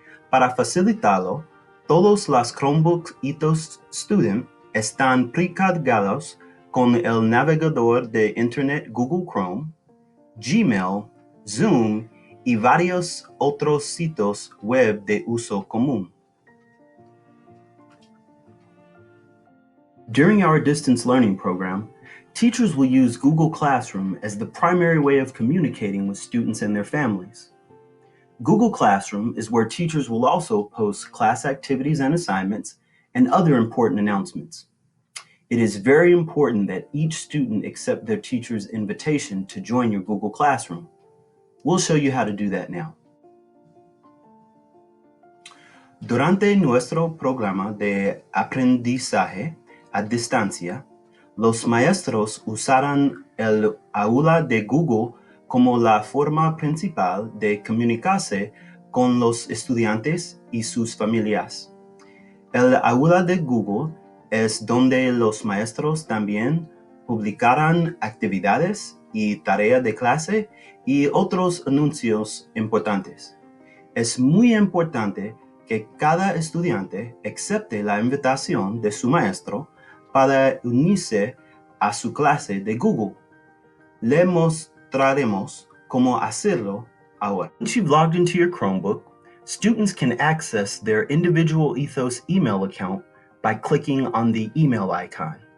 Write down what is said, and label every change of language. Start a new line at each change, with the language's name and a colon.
Spanish: Para facilitarlo, todos los Chromebooks Ethos Student están precargados con el navegador de Internet Google Chrome, Gmail, Zoom y varios otros sitios web de uso común.
English: During our distance learning program, teachers will use Google Classroom as the primary way of communicating with students and their families. Google Classroom is where teachers will also post class activities and assignments and other important announcements. It is very important that each student accept their teacher's invitation to join your Google Classroom. We'll show you how to do that now.
Spanish: Durante nuestro programa de aprendizaje a distancia, los maestros usarán el aula de Google como la forma principal de comunicarse con los estudiantes y sus familias. El aula de Google es donde los maestros también publicarán actividades y tareas de clase y otros anuncios importantes. Es muy importante que cada estudiante acepte la invitación de su maestro para unirse a su clase de Google. Le mostraremos cómo hacerlo ahora.
English: Once you've logged into your Chromebook, students can access their individual Ethos email account by clicking on the email icon.